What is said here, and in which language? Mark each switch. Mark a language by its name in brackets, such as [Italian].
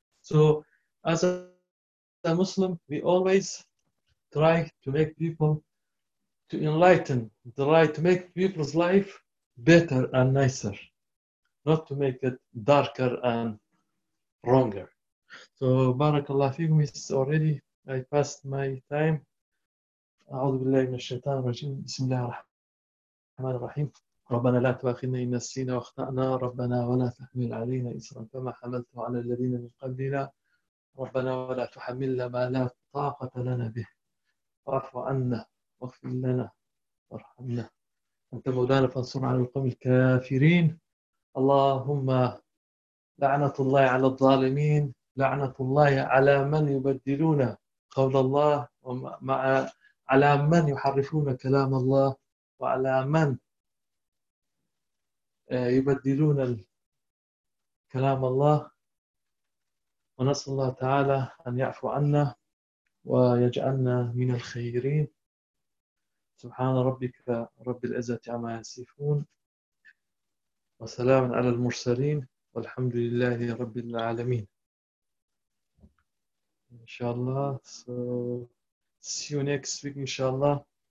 [English] So as a Muslim, we always try to make people to enlighten the right, to make people's life better and nicer, not to make it darker and wronger. So, barakallah feekum, it's already, I passed my time. [Arabic] A'udhu billahi minash shaitan rajim. Bismillah ar-Rahman. الرحمن الرحيم. ربنا لا تؤاخذنا إن نسينا وأخطأنا، ربنا ولا تحمل علينا إصرا كما حملت على الذين من قبلنا، ربنا ولا تحملنا ما لا طاقة لنا به، واعف عنا واغفر لنا وارحمنا، أنت مولانا فانصرنا على القوم الكافرين. اللهم لعنة الله على الظالمين، لعنة الله على من يبدلون قول الله، ومع على من يحرفون كلام الله، وعلى من يبدلون كلام الله. ونسأل الله تعالى أن يعفو عنا ويجعلنا من الخيرين. سبحان ربك رب العزة عما يصفون، وسلام على المرسلين، والحمد لله رب العالمين. إن شاء الله. [English] So, see you next week, inshallah.